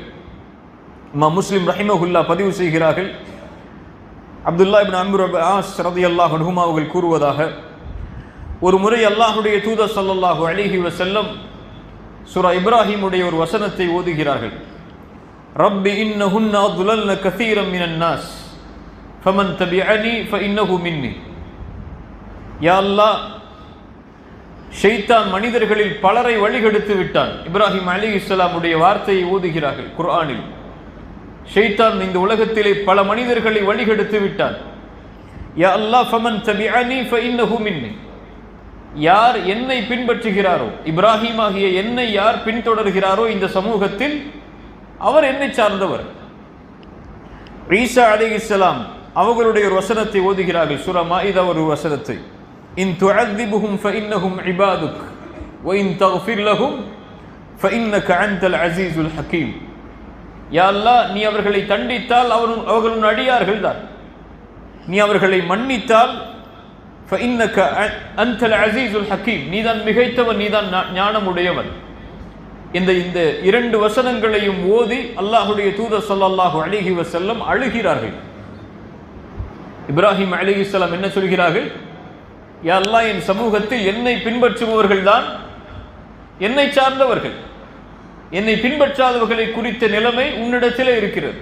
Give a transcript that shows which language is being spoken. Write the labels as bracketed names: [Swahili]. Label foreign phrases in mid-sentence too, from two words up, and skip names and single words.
[Tamil] இமாம் முஸ்லிம் ரஹிமஹுல்லா பதிவு செய்கிறார்கள், அப்துல்லா இப்னு அம்ர் இப்னு ஆஸ் [Arabic] رضي الله عنهما [Tamil] அவர்கள் கூறுவதாக, ஒரு முறை அல்லாஹுடைய தூதர் [Arabic] صلى الله عليه وسلم [Tamil] சூரா இப்ராஹிமுடைய ஒரு வசனத்தை ஓதுகிறார்கள். [Arabic] رب إنهن أضللن كثيرا من الناس فمن تبعني فإنه مني. يا الله, [Tamil] ஷைத்தான் மனிதர்களில் பலரை வழிகெடுத்து விட்டான். இப்ராஹிம் அலைஹிஸ்ஸலாமுடைய வார்த்தையை ஓதுகிறார்கள் குர்ஆனில். ஷைத்தான் இந்த உலகத்திலே பல மனிதர்களை வழிகெடுத்து விட்டான். [Arabic] يا الله، فمن تبعني فإنه مني. [Tamil] யார் என்னை பின்பற்றுகிறாரோ, இப்ராஹிம் ஆகிய என்னை யார் பின்தொடர்கிறாரோ இந்த சமூகத்தில், அவர் என்னை சார்ந்தவர். ஈசா அலைஹிஸ்ஸலாம் அவர்களுடைய ஒரு வசனத்தை ஓதுகிறார்கள், சூரா மாஇதா ஒரு வசனத்தை, [Arabic] إن تعذبهم فإنهم عبادك وَإِن تَغْفِرْ لَهُمْ فَإِنَّكَ أَنْتَ الْعَزِيزُ الْحَكِيمُ. يا الله, [Tamil] நீ அவர்களை தண்டித்தால் அவர்கள் உன் அடியார்கள் தான். நீ அவர்களை மன்னித்தால் [Arabic] فَإِنَّكَ أَنْتَ الْعَزِيزُ الْحَكِيمُ, [Tamil] நீதான் மிகைத்தவன், நீதான் ஞானமுடையவன். இந்த இரண்டு வசனங்களையும் ஓதி அல்லாஹ்வுடைய தூதர் [Arabic] صلى الله عليه وسلم [Tamil] அழுகிறார்கள். இப்ராஹிம் அலைஹிஸ்ஸலாம் என்ன சொல்கிறார்கள்? [Arabic] يا الله, [Tamil] என் சமூகத்தில் என்னை பின்பற்றுபவர்கள் தான் என்னை சார்ந்தவர்கள், என்னை பின்பற்றாதவர்களை குறித்த நிலைமை உன்னிடத்திலே இருக்கிறது.